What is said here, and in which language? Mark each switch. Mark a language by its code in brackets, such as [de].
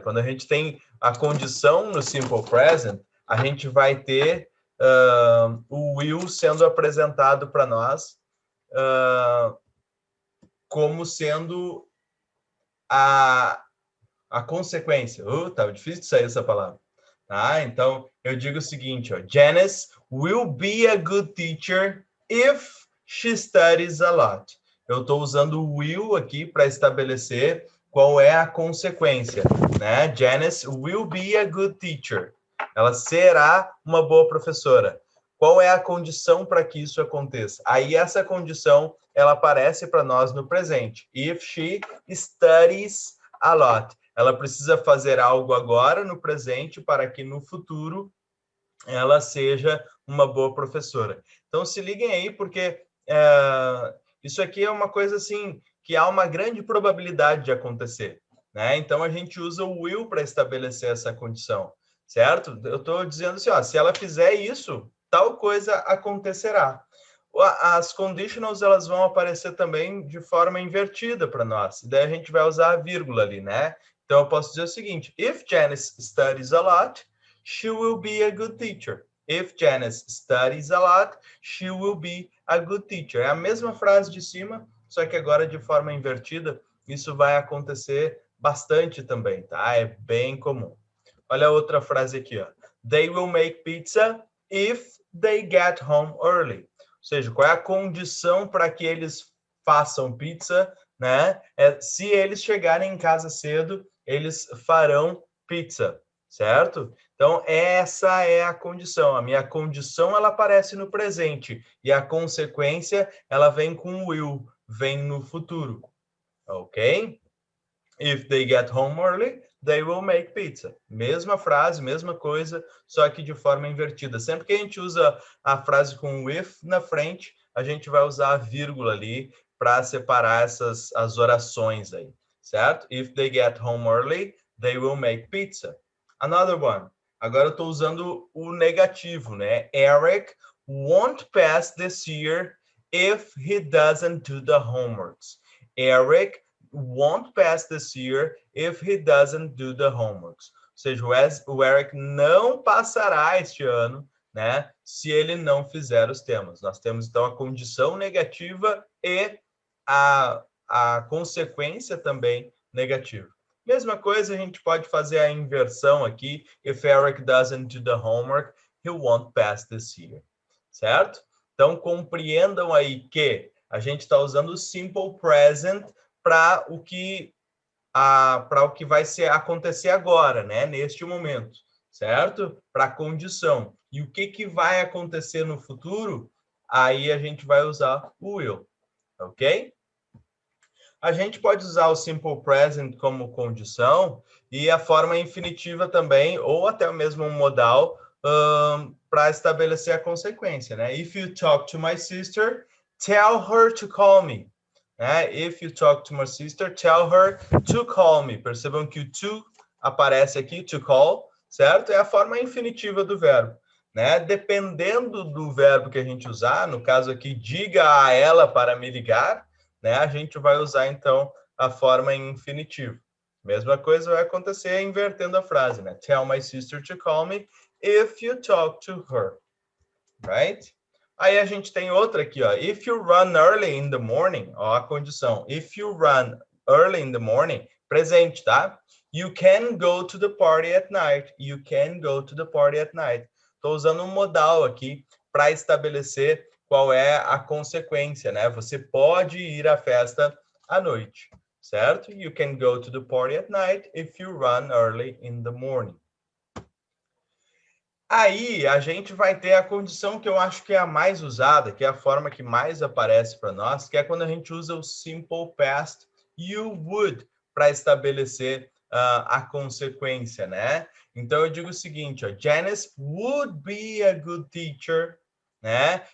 [pt] Quando a gente tem a condição no simple present, a gente vai ter o will sendo apresentado para nós como sendo a consequência. Tá difícil de sair essa palavra. Tá? Então, eu digo o seguinte, ó, [en] Janice will be a good teacher if she studies a lot. [pt] Eu estou usando o will aqui para estabelecer qual é a consequência, né? [en] Janice will be a good teacher. [pt] Ela será uma boa professora. Qual é a condição para que isso aconteça? Aí essa condição, ela aparece para nós no presente. [en] If she studies a lot. [pt] Ela precisa fazer algo agora, no presente, para que no futuro ela seja uma boa professora. Então, se liguem aí, porque isso aqui é uma coisa assim que há uma grande probabilidade de acontecer, né? Então, a gente usa o will para estabelecer essa condição, certo? Eu estou dizendo assim, ó, se ela fizer isso, tal coisa acontecerá. As conditionals, elas vão aparecer também de forma invertida para nós. E daí a gente vai usar a vírgula ali, né? Então, eu posso dizer o seguinte, [en] if Janice studies a lot, she will be a good teacher. If Janice studies a lot, she will be a good teacher. [pt] É a mesma frase de cima, só que agora de forma invertida. Isso vai acontecer bastante também, tá? É bem comum. Olha a outra frase aqui, ó. [en] They will make pizza if they get home early. [pt] Ou seja, qual é a condição para que eles façam pizza, né? Se eles chegarem em casa cedo, eles farão pizza, certo? Então, essa é a condição. A minha condição, ela aparece no presente. E a consequência, ela vem com will, vem no futuro. Ok? [en] If they get home early, they will make pizza. [pt] Mesma frase, mesma coisa, só que de forma invertida. Sempre que a gente usa a frase com if na frente, a gente vai usar a vírgula ali para separar as orações aí, certo? [en] If they get home early, they will make pizza. Another one. [pt] Agora eu estou usando o negativo, né? [en] Eric won't pass this year if he doesn't do the homeworks. Eric won't pass this year if he doesn't do the homeworks. [pt] Ou seja, o Eric não passará este ano, né, se ele não fizer os temas. Nós temos, então, a condição negativa e a consequência também negativa. Mesma coisa, a gente pode fazer a inversão aqui. [en] If Eric doesn't do the homework, he won't pass this year. [pt] Certo? Então, compreendam aí que a gente está usando o simple present para o que vai acontecer agora, né? Neste momento, certo? Para a condição. E o que vai acontecer no futuro? Aí a gente vai usar o will, ok? A gente pode usar o simple present como condição e a forma infinitiva também, ou até mesmo um modal, para estabelecer a consequência, né? [en] If you talk to my sister, tell her to call me. If you talk to my sister, tell her to call me. [pt] Percebam que o to aparece aqui, to call, certo? É a forma infinitiva do verbo, né? Dependendo do verbo que a gente usar, no caso aqui, diga a ela para me ligar, né? A gente vai usar, então, a forma em infinitivo. Mesma coisa vai acontecer invertendo a frase, né? [en] Tell my sister to call me if you talk to her, right? [pt] Aí a gente tem outra aqui, ó. [en] If you run early in the morning, [pt] ó, a condição. [en] If you run early in the morning, [pt] presente, tá? [en] You can go to the party at night. You can go to the party at night. [pt] Estou usando um modal aqui para estabelecer qual é a consequência, né? Você pode ir à festa à noite, certo? [en] You can go to the party at night if you run early in the morning. [pt] Aí a gente vai ter a condição que eu acho que é a mais usada, que é a forma que mais aparece para nós, que é quando a gente usa o simple past you would para estabelecer a consequência, né? Então eu digo o seguinte, ó, [en] Janice would be a good teacher, [pt] né?